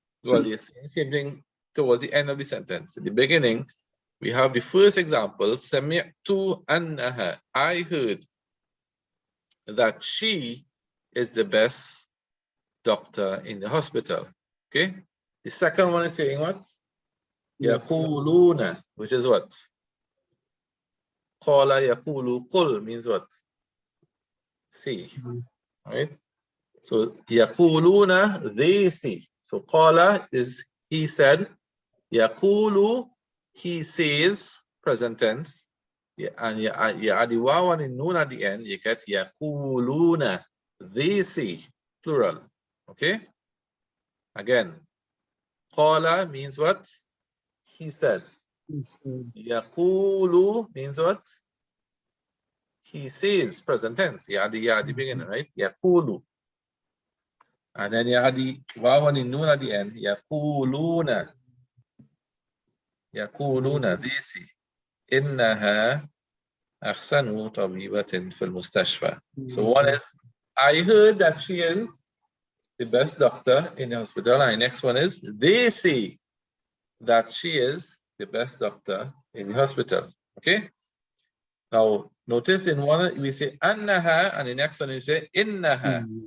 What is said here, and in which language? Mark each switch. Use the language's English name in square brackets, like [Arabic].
[English] Well, you're saying the same thing towards the end of the sentence. In the beginning, we have the first example, [Arabic] سمعت أنها. [English] I heard that she is the best doctor in the hospital. Okay? The second one is saying what? يقولون, which is what? [Arabic] قال يقول قل [English] means what? See. Right? So يقولون, they see. So قال is he said. يقول, he says, present tense. And you add the waw and the noon at the end, you get يقولون, they see, plural. Okay? Again, قال means what? He said. يقول means what? He says, present tense. You add the beginning, right? [Arabic] يقول. [English] And then you add the waw and the noon at the end, يقولون. يقولون, they see. [Arabic] إنها أحسن طبيبة في المستشفى. [English] So one is, I heard that she is the best doctor in the hospital. And the next one is, they say that she is the best doctor in the hospital. Okay? Now, notice in one, we say annaha, and the next one we say innaha.